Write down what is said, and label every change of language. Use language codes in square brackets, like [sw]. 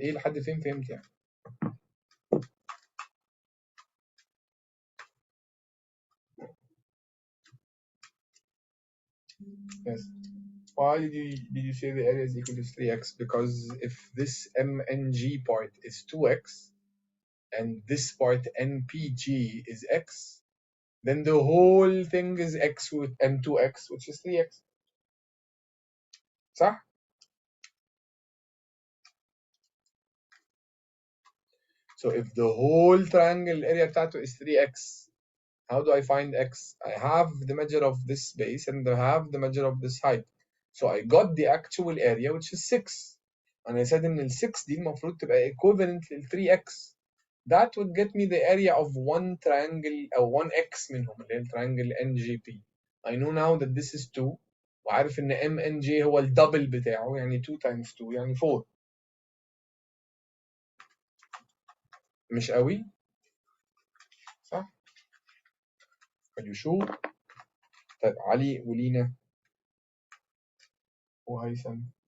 [ar] ايه لحد فين فهمت يعني؟ [en] Yes. Why did you say the area is equal to 3x? Because if this MNG part is 2x and this part NPG is x, then the whole thing is x with and 2x, which is 3x. [ar] صح? [en] So if the whole triangle area [ar] بتاعته [en] is 3x, how do I find x? I have the measure of this base and I have the measure of this height. So I got the actual area, which is 6. And I said in the 6 [ar] دي المفروض تبقى [en] equivalent to 3x. That would get me the area of one triangle or one x [ar] منهم اللي هي [en] triangle NGP. I know now that this is 2 [ar] وعارف ان MNJ هو الدبل بتاعه يعني 2 [en] times [ar] 2 يعني 4. مش قوي؟ صح؟ [en] Are you sure؟ [ar] طيب علي ولينا وهيثم.